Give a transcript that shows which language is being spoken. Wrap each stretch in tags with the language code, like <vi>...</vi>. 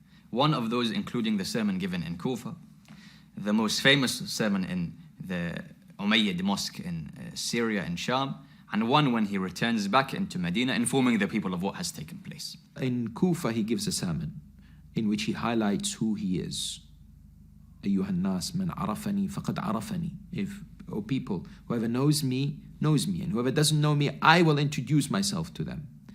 <en>One of those including the sermon given in Kufa, the most famous sermon in the Umayyad mosque in Syria and Sham, and one when he returns back into Medina informing the people of what has taken place. In Kufa he gives a sermon in which he highlights who he is.</en> <ar>أيها الناس من عرفني فقد عرفني.</ar> <en>O people, whoever knows me, and whoever doesn't know me, I will introduce myself to them.</en>